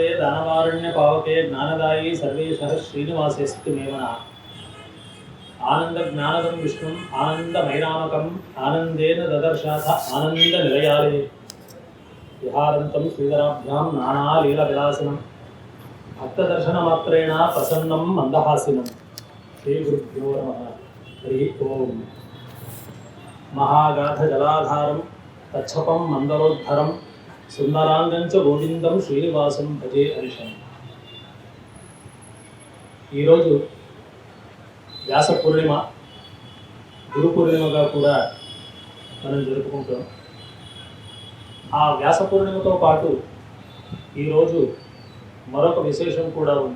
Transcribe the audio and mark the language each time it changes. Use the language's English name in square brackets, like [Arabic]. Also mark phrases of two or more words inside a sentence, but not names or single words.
[Sanskrit] दानवारण्य पावके ज्ञानदायी सर्वेशः श्रीनिवासेस्तु मे मनः आनंद ज्ञानदं विष्णुं आनंदमयनामकम् आनंदेन ददर्शाथ आनंदनिलयालये विहारन्तं श्रीधराभ्यां नानालीलाविलासिनं भक्तदर्शनमात्रेण प्रसन्नं मन्दहासिनं श्रीगुरुभ्यो नमः हरि ओम महागाधजलाधारं तच्छपं मंदरोद्धरं सुंदरांगंच गोविंदं श्रीनिवासं भजे हरिशं [Telugu] ఈరోజు వ్యాస పూర్ణిమ గురు పూర్ణిమగా కూడా మనం జరుపుకుంటాం. ఆ వ్యాస పూర్ణిమతో పాటు ఈరోజు మరొక విశేషం కూడా ఉంది.